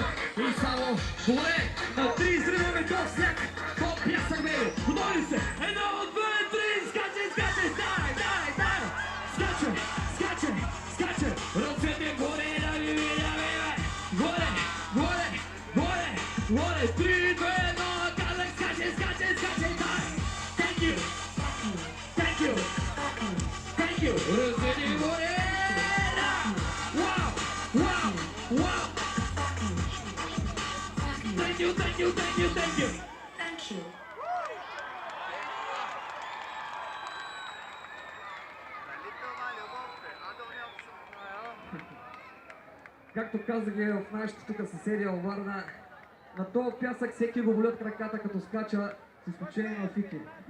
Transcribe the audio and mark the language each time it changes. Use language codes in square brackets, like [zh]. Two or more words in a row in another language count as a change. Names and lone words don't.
[bg] И само горе, на три изреваме до сняг, по пясък бе, готови ли се? Едно, две, три, скачай, скачай, дай, дай, дай, скачай, скачай, скачай, ръцете горе, да ви видя, бе, горе, горе, горе, горе, три, две, едно, казах, скачай, скачай, скачай, дай, [en] thank you, thank you, thank you, [bg] ръцете горе, да, [en] wow, wow, wow, thank you, thank you, thank you, thank you. Thank you. [bg] Както казах и в нашите тук съседи във Варна, на този пясък всеки го болят краката като скача, с изключение на Фики.